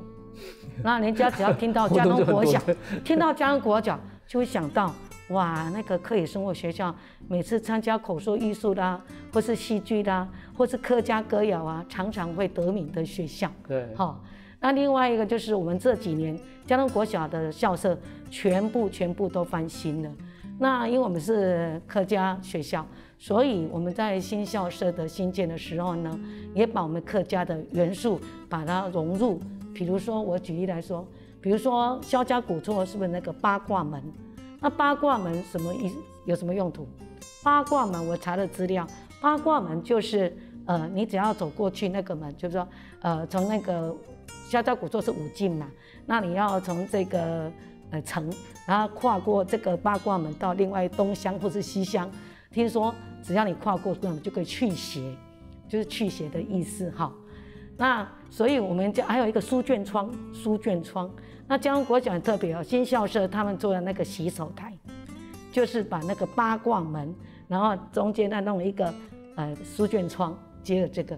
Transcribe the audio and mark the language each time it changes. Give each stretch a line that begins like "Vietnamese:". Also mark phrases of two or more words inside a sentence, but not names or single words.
Chinese: 那人家只要聽到嘉東國小，聽到嘉東國小，就會想到哇，那個客語生活學校每次參加口說藝術啦，或是戲劇啦，或是客家歌謠啊，常常會得名的學校。對，好。那另外一個就是我們這幾年嘉東國小的校舍全部都翻新了。那因為我們是客家學校，所以我們在新校舍的新建的時候呢，也把我們客家的元素把它融入。比如說我舉例來說，比如說蕭家古厝是不是那個八卦門？那八卦門什麼意思？有什麼用途？八卦門我查了資料，八卦門就是你只要走過去那個門，就是說從那個蕭家古厝是5進嘛，那你要從這個城，然後跨過這個八卦門到另外東鄉或是西鄉，聽說只要你跨過那門就可以去邪，就是去邪的意思哈。那所以我們還有一個書卷窗，那嘉東國小很特別哦，新校舍他們做的那個洗手台，就是把那個八卦門，然後中間再弄了一個書卷窗接了這個。